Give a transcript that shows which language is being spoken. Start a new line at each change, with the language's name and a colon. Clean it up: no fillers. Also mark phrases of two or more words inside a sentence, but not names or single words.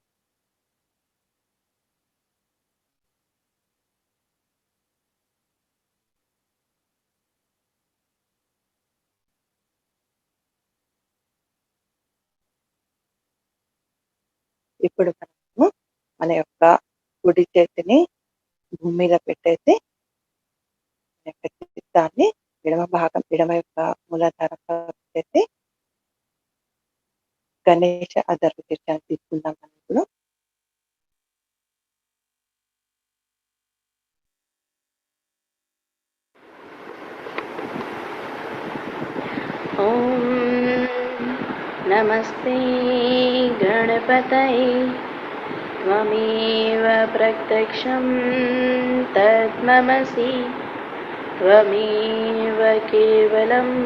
Telugu: ఇప్పుడు మనము మన యొక్క కుడి చేతిని భూమి మీద పెట్టేసి మన యొక్క చిత్తాన్ని ఎడమ యొక్క మూలాధారంలో పెట్టేసి గణేష అధర్వ తీర్థాన్ని తీసుకుందాం మనం ఇప్పుడు.
Sanskrit: ॐ नमस्ते गणपतये त्वमेव प्रत्यक्षं तत्त्वमसि त्वमेव केवलं